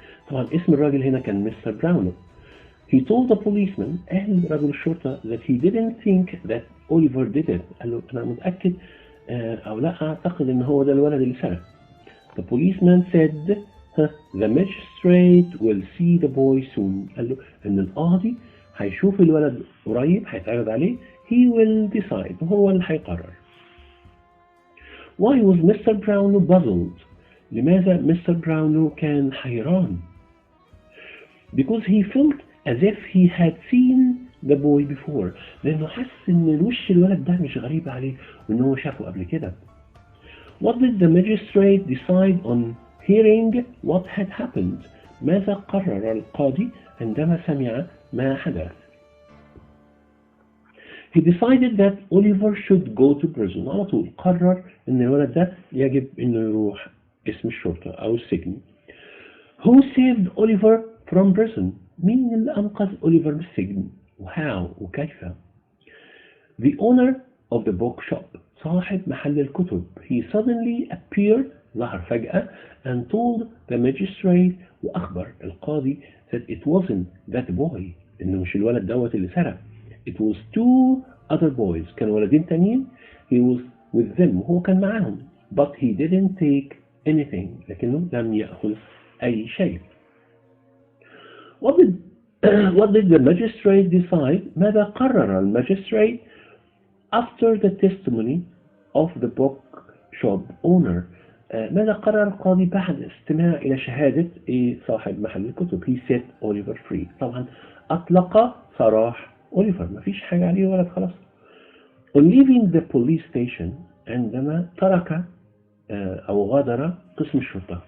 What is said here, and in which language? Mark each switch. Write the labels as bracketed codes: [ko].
[ar] طبعا اسم الراجل هنا كان مستر براونلو. [en] He told the policeman [ar] قال رجل الشرطة [en] that he didn't think that Oliver did it. [ar] قال له أنا متأكد أو لا أعتقد إن هو ده الولد اللي سرق. [en] The policeman said the magistrate will see the boy soon. [ar] قال له إن القاضي هيشوف الولد قريب هيتعرض عليه. [en] He will decide. [ar] هو اللي هيقرر. [en] Why was Mr. Brownlow puzzled? [ar] لماذا مستر براونلو كان حيران؟ [en] Because he felt as if he had seen the boy before. [ar] لأنه حس إن الوش الولد ده مش غريب عليه وإن هو شافه قبل كده. [en] What did the magistrate decide on hearing what had happened? [ar] ماذا قرر القاضي عندما سمع ما حدث؟ [en] He decided that Oliver should go to prison. [ar] على طول قرر إن الولد ده يجب إنه يروح اسم الشرطة أو السجن. [en] Who saved Oliver from prison? [ar] مين اللي أنقذ أوليفر من السجن؟ وهاو وكيف؟ [en] The owner of the bookshop. [ar] صاحب محل الكتب. [en] He suddenly appeared. [ar] ظهر فجأة [en] and told the magistrate. [ar] وأخبر القاضي [en] that it wasn't that boy. [ar] إنه مش الولد دوت اللي سرق. [en] It was two other boys. [ar] كانوا ولدين تانيين. [en] He was with them. [ar] وهو كان معاهم. [en] But he didn't take anything. [ar] لكنه لم يأخذ أي شيء. [en] What did the magistrate decide? [ar] ماذا قرر الماجستريت [en] after the testimony of the bookshop owner? [ar] ماذا قرر القاضي بعد استماع إلى شهادة صاحب محل الكتب؟ [en] He set Oliver free. [ar] طبعا أطلق سراح أوليفر. ما فيش حاجة عليه ولد خلاص. [en] On leaving the police station. [ar] عندما ترك أو غادر قسم الشرطة.